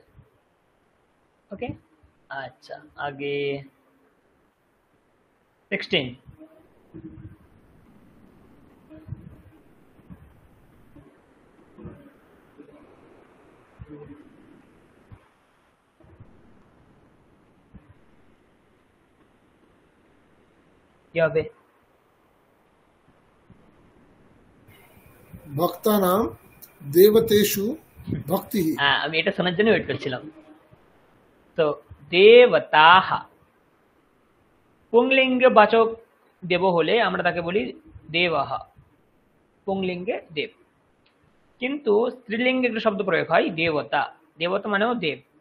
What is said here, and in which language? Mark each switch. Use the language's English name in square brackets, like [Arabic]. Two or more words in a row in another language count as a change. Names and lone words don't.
[Bangla] ওকে। আচ্ছা, আগে 16, কি হবে, [Sanskrit] भक्तानां देवतेषु भक्तिः। [Bangla] হ্যাঁ আমি এটা শোনার জন্য ওয়েট করছিলাম। তো দেবতাহ, পুংলিঙ্গ বাচক দেব হলে আমরা তাকে বলি দেবহ, পুংলিঙ্গে দেব। কিন্তু স্ত্রীলিঙ্গে একটা শব্দ প্রয়োগ হয় দেবতা, দেবতা মানেও দেব।